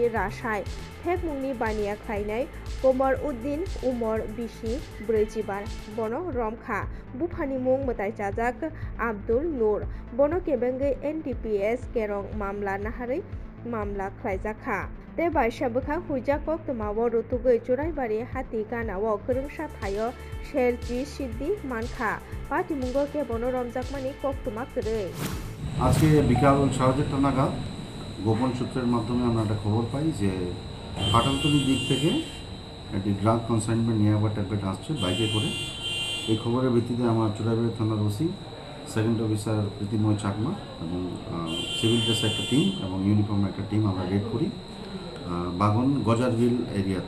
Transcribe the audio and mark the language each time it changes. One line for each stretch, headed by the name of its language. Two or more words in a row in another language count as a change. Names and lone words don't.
Bodo: रासाय फेक मुंनि बानिया खायनाय कमर उद्दीन उमर बिसि ब्रैजिबार बनो रमखा बुफानि मुं मोतायजाजाक आब्दुल नूर बनो केबेंगे एनडीपीएस केरं मामला नाहारै मामला खायजाखा ते बाइसा बखा हुइजाकक तमाव रुतुगै चुराइबारि हाति गानाव गोरोंसा थायो शेरजी सिद्धि मानखा पार्टी मुंगो के बनो रमजाकमानि कक्तुमा करे।
Bangla: আজকে বিকাল 4:30 নাগাদ গোপন সূত্রের মাধ্যমে আমরা একটা খবর পাই যে ফাটালতলি দিক থেকে একটি
English: drug consignment
Bangla: নিয়ে আবার ট্যাবলেট আসছে বাইকে করে। এই খবরের ভিত্তিতে আমার চুরাইবাড়ি থানার ওসি
English: second officer
Bangla: প্রীতিময় চাকমা এবং
English: civil dress
Bangla: একটা টিম এবং ইউনিফর্ম একটা টিম আমরা রেড করি বাগন গজারবিল এরিয়াতে।